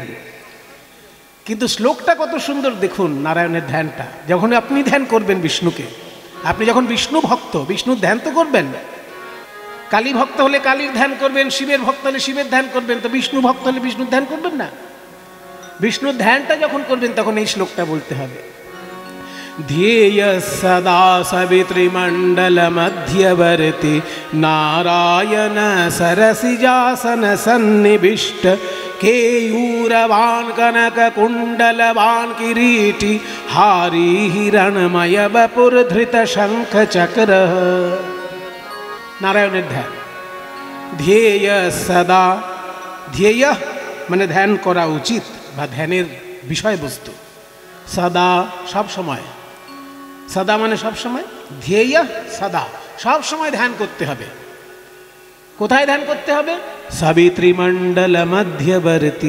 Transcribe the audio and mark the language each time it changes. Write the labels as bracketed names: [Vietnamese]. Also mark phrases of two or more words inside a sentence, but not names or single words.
[Bangla] কিন্তু শ্লোকটা কত সুন্দর দেখুন, নারায়ণের ধ্যানটা। যখন আপনি ধ্যান করবেন বিষ্ণুকে, আপনি যখন বিষ্ণু ভক্ত, বিষ্ণুর ধ্যান তো করবেন। কালী ভক্ত হলে কালীর ধ্যান করবেন, শিবের ভক্ত হলে শিবের ধ্যান করবেন, তো বিষ্ণু ভক্ত হলে বিষ্ণুর ধ্যান করবেন না? বিষ্ণুর ধ্যানটা যখন করবেন তখন এই শ্লোকটা বলতে হবে। [Sanskrit] ध्येय सदा सवितृमण्डल मध्यवर्ती नारायण सरसिजासन सन्निविष्ट केयूरवान् कनक कुण्डलवान् किरीटी हारी हिरणमय वपुर्धृत शंख चक्र। [Bangla] नारायणের ধ্যান। [Sanskrit] ध्येय सदा, [Bangla] ध्येय মানে ধ্যান করা উচিত বা ধ্যানের বিষয়বস্তু। সদা সব সময়, সদা মানে সব সময়, [Sanskrit] ধ্যেয় সদা [Bangla] সব সময় ধ্যান করতে হবে। কোথায় ধ্যান করতে হবে? [Sanskrit] সবিতৃমণ্ডল মধ্যবর্তী।